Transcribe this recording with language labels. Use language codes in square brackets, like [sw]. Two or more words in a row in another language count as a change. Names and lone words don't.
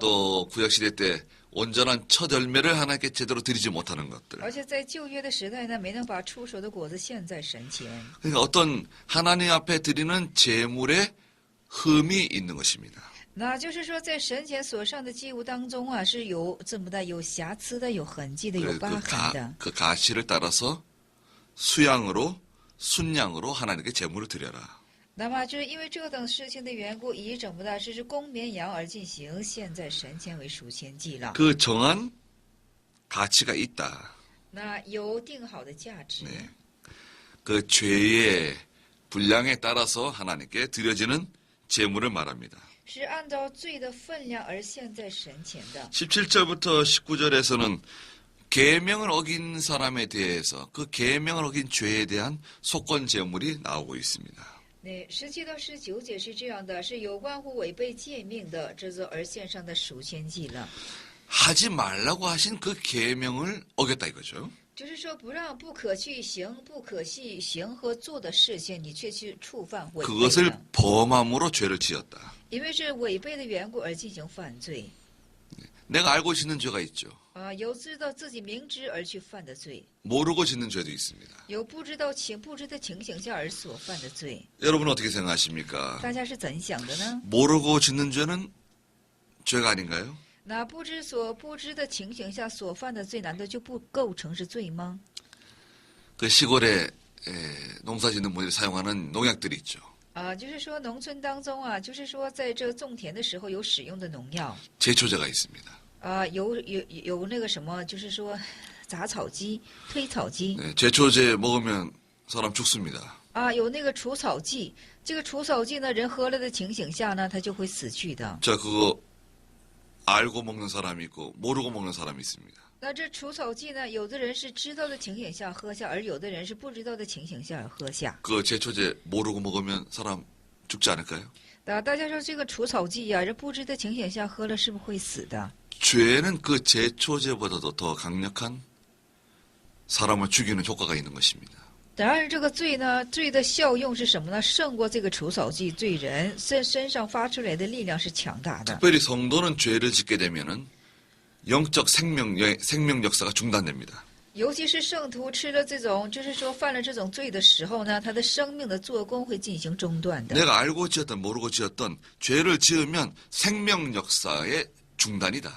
[ko] 또 구약시대 때 온전한 첫 열매를 하나님께 제대로 드리지 못하는 것들. [zh] 而且在旧约的时代呢，没能把出手的果子献在神前。 [ko] 그러니까 어떤 하나님 앞에 드리는 제물에 흠이 있는 것입니다. [zh] 那就是说，在神前所上的祭物当中啊，是有这么的有瑕疵的、有痕迹的、有 [ko] 그래서 [zh] 疤痕的。 [ko] 그 가시를 따라서 수양으로 순양으로 하나님께 제물을 드려라. [zh] 那么就是因为这等事情的缘故，以怎么的，这是公绵羊而进行，献在神前为赎愆祭了。 [ko] 그 정한 가치가 있다. [zh] 那有定好的价值。 [ko] 네. 그 죄의 분량에 따라서 하나님께 드려지는 제물을 말합니다. [zh] 是按照罪的分量而献在神前的。 [ko] 17절부터 19절에서는 계명을 어긴 사람에 대해서 그 계명을 어긴 죄에 대한 속건 제물이 나오고 있습니다. [zh] 那17到19节是这样的，是有关乎违背诫命的这个而献上的赎愆祭了。 [ko] 하지 말라고 하신 그 계명을 어겼다 이거죠. [zh] 就是说，不可去行、不可去行和做的事情，你却去触犯违背 [ko] 그것을 [zh] 了， [ko] 범함으로 죄를 지었다. [zh] 因为是违背的缘故而进行犯罪。 [ko] 내가 알고 짓는 죄가 있죠. [zh] 有知道自己明知而去犯的罪， [ko] 모르고 짓는 죄도 있습니다. [zh] 有不知的情形下而所犯的罪。 [ko] 여러분 어떻게 생각하십니까? [zh] 大家是怎想的呢？ [ko] 모르고 짓는 죄는 죄가 아닌가요? [zh] 那不知的情形下所犯的罪，难道就不构成是罪吗？ [ko] 그 시골에 농사 짓는 분들이 사용하는 농약들이 있죠. [zh] 就是说农村当中啊，就是说在这种田的时候有使用的农药。 [ko] 제초제가 있습니다. [zh] 有那个什么，就是说杂草剂、推草剂。 [ko] 네, 제초제 먹으면 사람 죽습니다. [zh] 有那个除草剂，这个除草剂呢，人喝了的情形下呢，他就会死去的。 [ko] 자, 그거 알고 먹는 사람이 있고 모르고 먹는 사람이 있습니다. [zh] 那这除草剂呢，有的人是知道的情形下喝下，而有的人是不知道的情形下而喝下。 [ko] 그 제초제 모르고 먹으면 사람 죽지 않을까요? [zh] 大家说这个除草剂呀，这不知的情形下喝了，是不是会死的？ [ko] 죄는 그 제초제보다도 더 강력한 사람을 죽이는 효과가 있는 것입니다. [zh] 然而这个罪呢，罪的效用是什么呢？胜过这个除草剂，罪人身上发出来的力量是强大的。 [ko] 특별히 성도는 죄를 짓게 되면은 영적 생명 역사가 중단됩니다. [zh] 尤其是圣徒吃了这种，就是说犯了这种罪的时候呢，他的生命的做工会进行中断的。 [ko] 내가 알고 지었던 모르고 지었던 죄를 지으면 생명 역사의 중단이다.